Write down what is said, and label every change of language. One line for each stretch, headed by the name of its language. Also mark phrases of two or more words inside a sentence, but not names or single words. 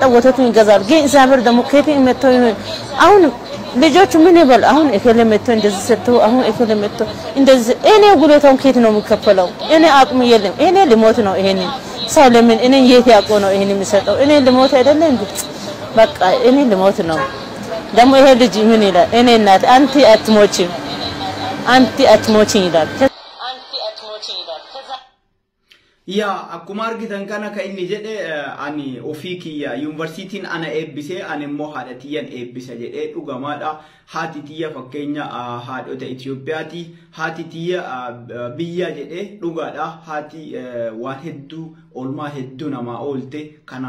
Amharic: ወተቱን ይገዛል ግን እግዚአብሔር ደግሞ ከየት መጥቶ አሁን ልጆቹ ምን ይበል አሁን እከለ መጥቶ እንደዚህ ሰጥቶ አሁን እከለ መጥቶ እንደዚህ እኔ ጉልበታውን ከየት ነው የሚከፈለው እኔ አቅም የለም እኔ ልሞት ነው ይሄን ሰው ለምን እኔ የት ያቆ ነው ይሄን የሚሰጠው እኔ ልሞት አይደለም እንዴ በቃ እኔ ልሞት ነው ደግሞ ይሄ ልጅ ምን ይላል እኔ እናት አንቲ አትሞቺም ይላል
Oromo: Ya akkuma argitan kana ka inni jedhe ani ofii kiyya yuunivarsiitiin ana eebbise ani immoo haadha tiyyan eebbisa jedhee dhugamaadha haati tiyya fakkeenya haadhota Itoophiyaati haati tiyya biyya jedhee dhugaadha haati waan hedduu olmaa hedduu namaa oolte kana